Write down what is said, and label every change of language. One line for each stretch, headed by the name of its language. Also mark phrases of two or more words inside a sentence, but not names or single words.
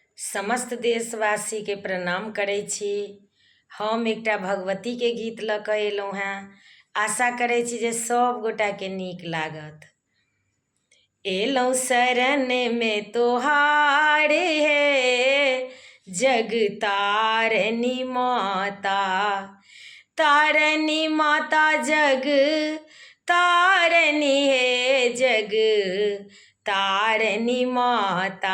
Maithili: समस्त देशवासी के प्रणाम करै छी। हम एकटा भगवती के गीत लऽ कऽ अयलहुँ हेँ। आशा करै छी जे सब गोटा के नीक लागत। एलहुँ शरण में तोहार हे जग तारनी माता, तारनी माता जग तारनी हे जग तारनी माता।